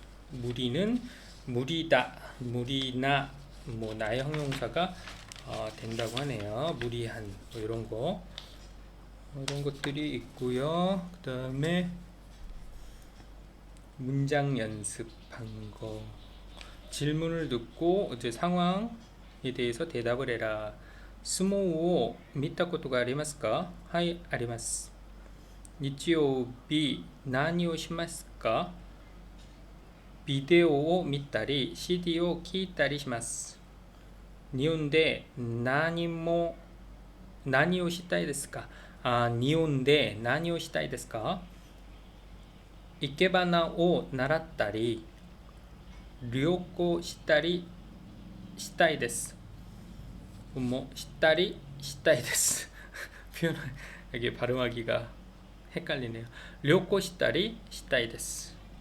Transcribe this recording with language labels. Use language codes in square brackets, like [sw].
[ko] 무리는 무리다, 무리나 뭐 나의 형용사가 된다고 하네요. 무리한 뭐 이런 거 이런 것들이 있고요. 그 다음에 문장 연습한 거 질문을 듣고 이제 상황에 대해서 대답을 해라. [ja] 스모우見たことがありますか?はい、あります。日曜日何をしますか?ビデオを見たり CD を聞いたりします。日本で何をしたいですか? 日本で何をしたいですか?生け花を習ったり旅行したりしたいです。 뭐したりしたいです. [ko] 표현 이게 발음하기가 헷갈리네요. [ja] 旅行したりしたいです.